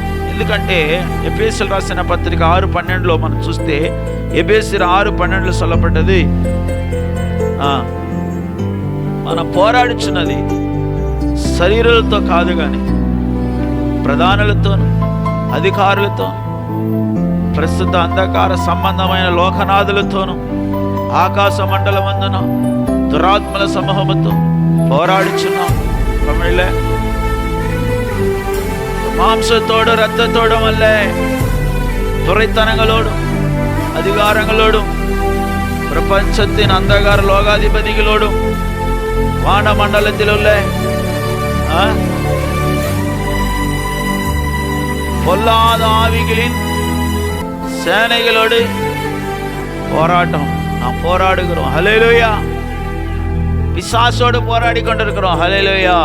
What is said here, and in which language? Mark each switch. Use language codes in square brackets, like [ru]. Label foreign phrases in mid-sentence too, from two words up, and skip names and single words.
[te] ఎందుకంటే ఎఫెసీయులకు రాసిన పత్రిక 6:12 మనం చూస్తే, ఎఫెసీయులు 6:12 சொல்லப்பட்டது, మనం పోరాడుచున్నది శరీరాలతో కాదు కానీ ప్రధానులతోను, అధికారులతో, ప్రస్తుత అంధకార సంబంధమైన లోకనాథులతోను, ఆకాశ మండలమందున దురాత్మల సమూహముతో పోరాడుచున్నాం. [ml] മാംസത്തോട് രക്തത്തോടും അല്ലേ, തുറൈത്തനങ്ങളോടും അധികാരങ്ങളോടും പ്രപഞ്ചത്തിന് അന്ധകാര ലോകാധിപതികളോടും വാനമണ്ഡലത്തിലുള്ള [ta] பொல்லாத ஆவிகளின் சேனைகளோடு போராட்டம் நாம் போராடுகிறோம். [ml] ஹல்லேலூயா. [ta] பிசாசோடு போராடி கொண்டிருக்கிறோம். ஹல்லேலூயா.